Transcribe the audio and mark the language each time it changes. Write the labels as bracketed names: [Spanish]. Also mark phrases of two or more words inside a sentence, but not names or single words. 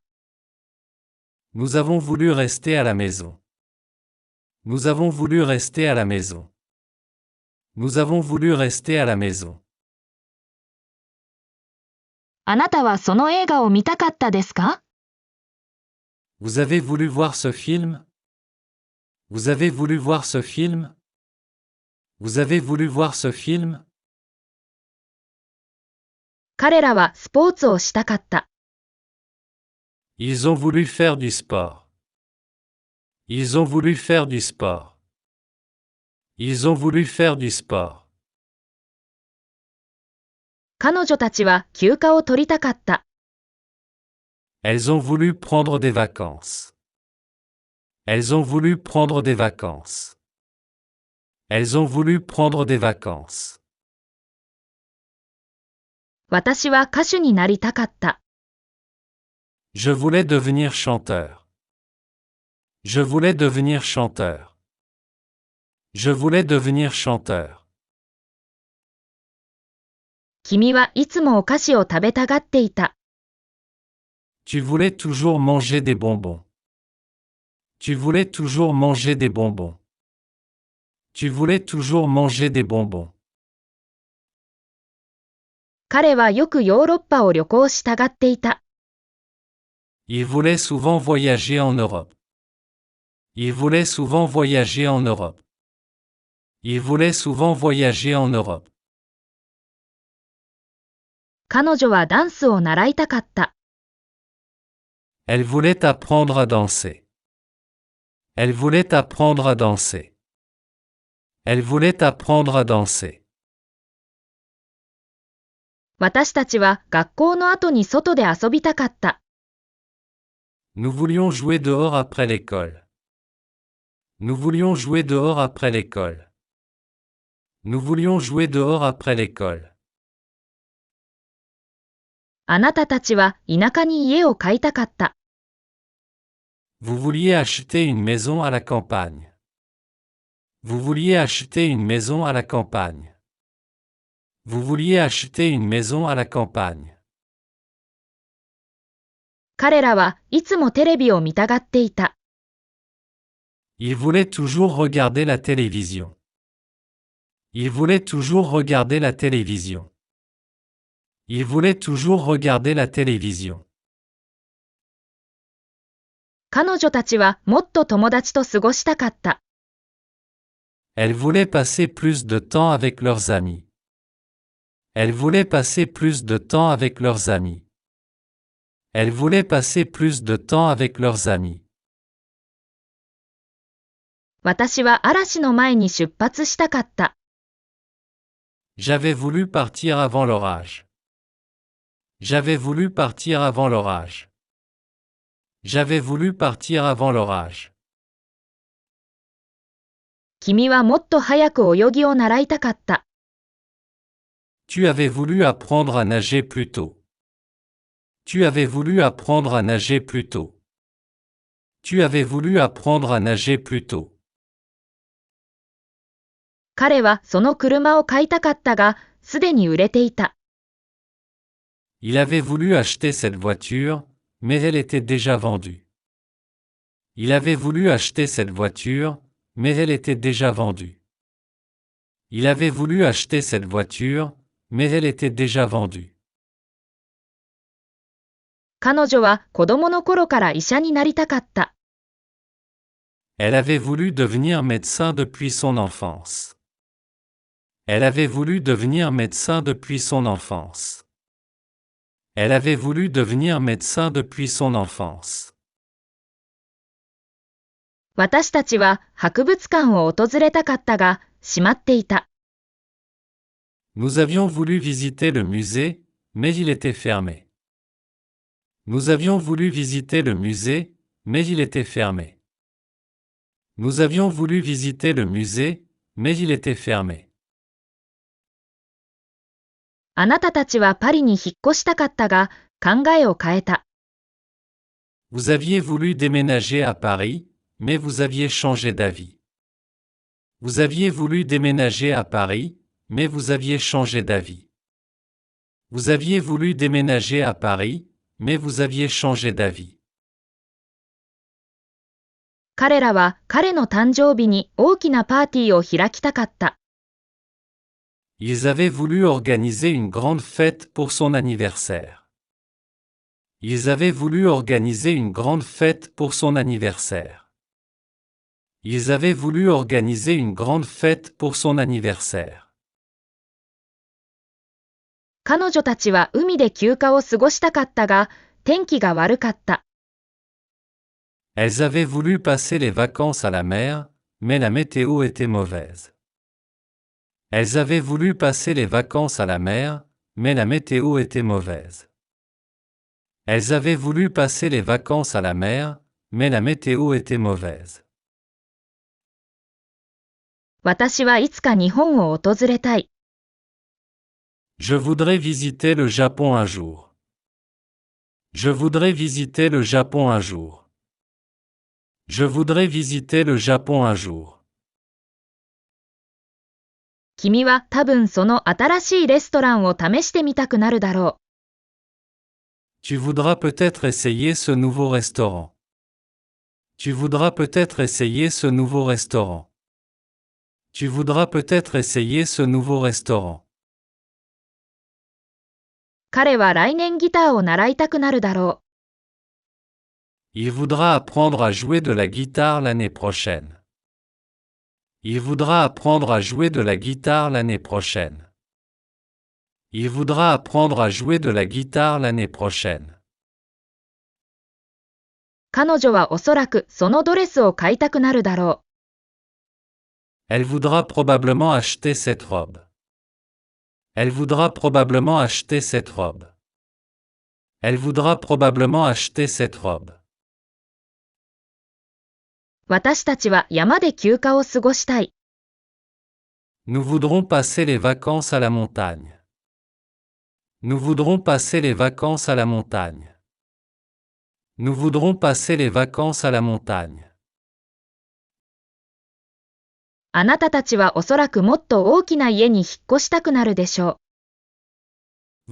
[French] Nous avons voulu rester à la maison. Nous avons voulu rester à la maison. Nous avons voulu rester à la maison. [Japanese] あなたはその映画を見たかったですか？ [French] Vous avez voulu voir ce film? Vous avez voulu voir ce film? Vous avez voulu voir ce film? [Japanese] 彼らはスポーツをしたかった。 [French] Ils ont voulu faire du sport. Ils ont voulu faire du sport. Ils ont voulu faire du sport. [Japanese] 彼女たちは休暇を取りたかった。 [French] Elles ont voulu prendre des vacances. Elles ont voulu prendre des vacances. Elles ont voulu prendre des vacances. [Japanese] 私は歌手になりたかった。 [French] Je voulais devenir chanteur. Je voulais devenir chanteur. Je voulais devenir chanteur. [Japanese] 君はいつもお菓子を食べたがっていた。 [French] Tu voulais toujours manger des bonbons. Tu voulais toujours manger des bonbons. Tu voulais toujours manger des bonbons. [Japanese] 彼はよくヨーロッパを旅行したがっていた。 [French] Il voulait souvent voyager en Europe. Il voulait souvent voyager en Europe. Il voulait souvent voyager en Europe. [Japanese] 彼女はダンスを習いたかった。 [French] Elle voulait apprendre à danser. Elle voulait apprendre à danser. Elle voulait apprendre à danser. [Japanese] 私たちは学校の後に外で遊びたかった。 [French] Nous voulions jouer dehors après l'école. Nous voulions jouer dehors après l'école. Nous voulions jouer dehors après l'école. [Japanese] あなたたちは田舎に家を買いたかった。 [French] Vous vouliez acheter une maison à la campagne. Vous vouliez acheter une maison à la campagne. Vous vouliez acheter une maison à la campagne. [Japanese] 彼らはいつもテレビを見たがっていた。 [French] Il voulait toujours regarder la télévision. Il voulait toujours regarder la télévision. Il voulait toujours regarder la télévision. [Japanese] 彼女たちはもっと友達と過ごしたかった。 [French] Elles voulaient passer plus de temps avec leurs amis. Elles voulaient passer plus de temps avec leurs amis. Elles voulaient passer plus de temps avec leurs amis. [Japanese] 私は嵐の前に出発したかった。 [French] J'avais voulu partir avant l'orage. J'avais voulu partir avant l'orage. J'avais voulu partir avant l'orage. [Japanese] 君はもっと早く泳ぎを習いたかった。 [French] Tu avais voulu apprendre à nager plus tôt. Tu avais voulu apprendre à nager plus tôt. Tu avais voulu apprendre à nager plus tôt. [Japanese] 彼はその車を買いたかったが、すでに売れていた。 [French] Il avait voulu acheter cette voiture, mais elle était déjà vendue. Il avait voulu acheter cette voiture, mais elle était déjà vendue. Il avait voulu acheter cette voiture, mais elle était déjà vendue. [Japanese] 彼女は子供の頃から医者になりたかった。 [French] Elle avait voulu devenir médecin depuis son enfance. Elle avait voulu devenir médecin depuis son enfance. Elle avait voulu devenir médecin depuis son enfance. [Japanese] 私たちは博物館を訪れたかったが、閉まっていた。 [French] Nous avions voulu visiter le musée, mais il était fermé. Nous avions voulu visiter le musée, mais il était fermé. Nous avions voulu visiter le musée, mais il était fermé. [Japanese] あなたたちはパリに引っ越したかったが、考えを変えた。 [French] Vous aviez voulu déménager à Paris, mais vous aviez changé d'avis. Vous aviez voulu déménager à Paris, mais vous aviez changé d'avis. Vous aviez voulu déménager à Paris, mais vous aviez changé d'avis. [Japanese] 彼らは彼の誕生日に大きなパーティーを開きたかった。 [French] Ils avaient voulu organiser une grande fête pour son anniversaire. Ils avaient voulu organiser une grande fête pour son anniversaire. Ils avaient voulu organiser une grande fête pour son anniversaire. [Japanese] 彼女たちは海で休暇を過ごしたかったが、天気が悪かった。 [French] Elles avaient voulu passer les vacances à la mer, mais la météo était mauvaise. Elles avaient voulu passer les vacances à la mer, mais la météo était mauvaise. Elles avaient voulu passer les vacances à la mer, mais la météo était mauvaise. [Japanese] 私はいつか日本を訪れたい。 [French] Je voudrais visiter le Japon un jour. Je voudrais visiter le Japon un jour. Je voudrais visiter le Japon un jour. [Japanese] 君は多分その新しいレストランを試してみたくなるだろう。 [French] Tu voudras peut-être essayer ce nouveau restaurant. Tu voudras peut-être essayer ce nouveau restaurant. Tu voudras peut-être essayer ce nouveau restaurant. [Japanese] 彼は来年ギターを習いたくなるだろう。 [French] Il voudra apprendre à jouer de la guitare l'année prochaine. Il voudra apprendre à jouer de la guitare l'année prochaine. Il voudra apprendre à jouer de la guitare l'année prochaine. [Japanese] 彼女はおそらくそのドレスを買いたくなるだろう。 [French] Elle voudra probablement acheter cette robe. Elle voudra probablement acheter cette robe. Elle voudra probablement acheter cette robe. [Japanese] 私たちは山で休暇を過ごしたい。 [French] Nous voudrons passer les vacances à la montagne. Nous voudrons passer les vacances à la montagne. Nous voudrons passer les vacances à la montagne. [Japanese] あなたたちはおそらくもっと大きな家に引っ越したくなるでしょう。